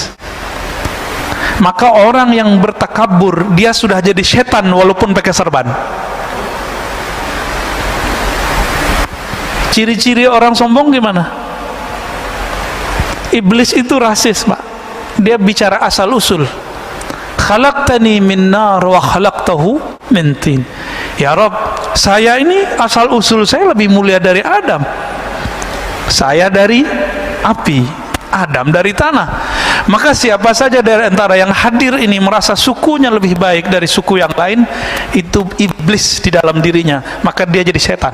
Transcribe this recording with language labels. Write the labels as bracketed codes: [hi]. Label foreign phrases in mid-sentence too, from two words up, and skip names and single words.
[id] Maka orang yang bertakabur, dia sudah jadi setan walaupun pakai serban. Ciri-ciri orang sombong gimana? Iblis itu rasis, Pak. Dia bicara asal usul. [ar] خلقتني من نار وخلقته من طين. يا رب, [id] saya ini asal usul saya lebih mulia dari Adam. Saya dari api, Adam dari tanah. Maka siapa saja dari antara yang hadir ini merasa sukunya lebih baik dari suku yang lain, itu iblis di dalam dirinya, maka dia jadi setan.